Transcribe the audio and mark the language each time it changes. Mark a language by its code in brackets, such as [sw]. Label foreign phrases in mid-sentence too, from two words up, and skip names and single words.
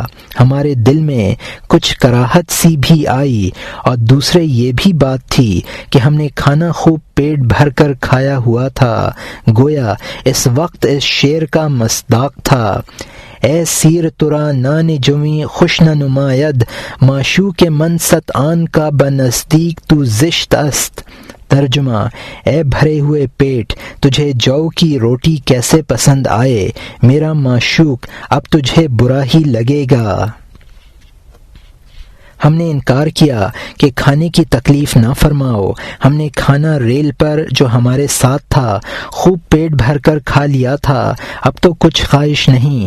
[ur] ہمارے دل میں کچھ کراہت سی بھی آئی اور دوسرے یہ بھی بات تھی کہ ہم نے کھانا خوب پیٹ بھر کر کھایا ہوا تھا، گویا اس وقت اس شعر کا مصداق تھا، [fa] اے سیر ترا نان جویں خوش نہ نماید، معشوق من ست آن کا بنزدیک تو زشت است۔ [ur] ترجمہ، اے بھرے ہوئے پیٹ، تجھے جو کی روٹی کیسے پسند آئے، میرا معشوق اب تجھے برا ہی لگے گا۔ ہم نے انکار کیا کہ کھانے کی تکلیف نہ فرماؤ، ہم نے کھانا ریل پر جو ہمارے ساتھ تھا خوب پیٹ بھر کر کھا لیا تھا، اب تو کچھ خواہش نہیں۔